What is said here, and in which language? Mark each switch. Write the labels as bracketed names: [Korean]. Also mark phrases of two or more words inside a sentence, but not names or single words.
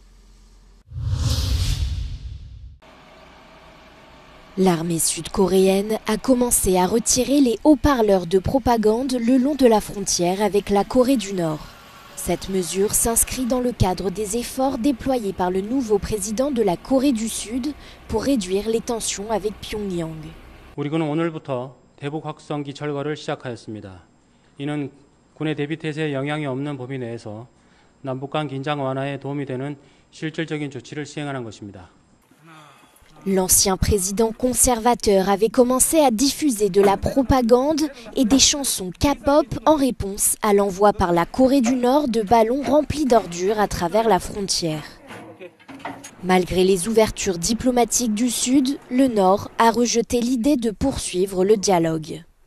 [French] L'armée sud-coréenne a commencé à retirer les haut-parleurs de propagande le long de la frontière avec la Corée du Nord. Cette mesure s'inscrit dans le cadre des efforts déployés par le nouveau président de la Corée du Sud pour réduire les tensions avec Pyongyang. [Korean] 우리군은 오늘부터 대북 확성기 철거를 시작하였습니다. 이는 군의 대비 태세에 영향이 없는 범위 내에서 남북 간 긴장 완화에 도움이 되는 실질적인 조치를 시행하는 것입니다. [French] L'ancien président conservateur avait commencé à diffuser de la propagande et des chansons K-pop en réponse à l'envoi par la Corée du Nord de ballons remplis d'ordures à travers la frontière. Malgré les ouvertures diplomatiques du Sud, le Nord a rejeté l'idée de poursuivre le dialogue.